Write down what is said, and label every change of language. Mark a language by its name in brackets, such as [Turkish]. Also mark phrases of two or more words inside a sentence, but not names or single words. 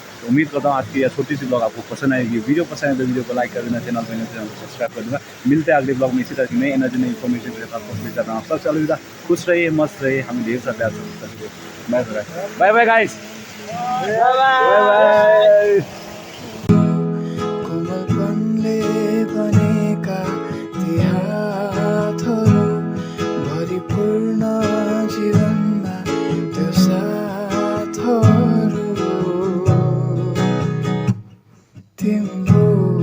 [Hindi] तो उम्मीद करता हूँ आज की यह छोटी सी ब्लॉग आपको पसंद आएगी। वीडियो पसंद है तो वीडियो को लाइक कर देना, चैनल को सब्सक्राइब कर देना। मिलते हैं अगले ब्लॉग में इसी तरह की नई एनर्जी नई इन्फॉर्मेशन के साथ पहुँच जाता हूँ। सब चलो खुश रहिए, मस्त रहिए, हमें ढेर सा प्यार [English] bye bye guys, bye bye. [Nepali] कोमलपनले बनेका ती हातहरू भरिपूर्ण जीवनमा त्यो साथहरू तिम्रो